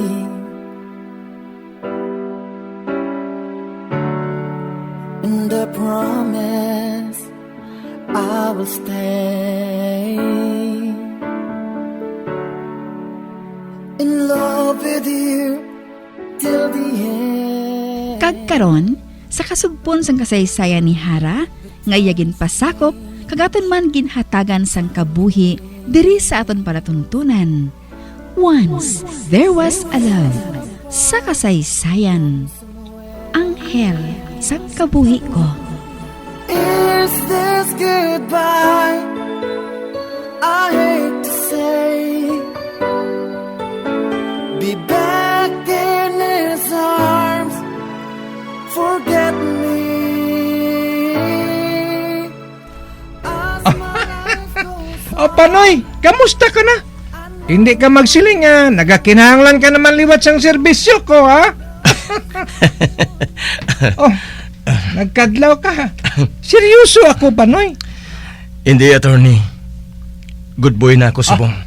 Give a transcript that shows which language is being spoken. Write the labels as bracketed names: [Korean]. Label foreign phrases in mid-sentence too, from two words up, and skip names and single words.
[English] And I promise I will stay in love with you till the end. [Hiligaynon] Kagkaron, sa kasugpon sang kasaysayan ni Hara, ngayagin pasakop, kagaton man ginhatagan sang kabuhi, diri sa aton palatuntunan. [English] Once, there was a love. [Hiligaynon] Sa kasaysayan, anghel sang kabuhi ko. [English] Is this goodbye? I hate to say, be back in his arms, forget me. As my life goes [Hiligaynon] O Panoy, kamusta ka na? Hindi ka magsiling ha, nagakinahanglan ka naman liwat sang serbisyo ko ha? Oh, nagkadlaw ka ha? Seryoso ako Panoy. Hindi, attorney. [English] Good boy [Hiligaynon] na ako, subong.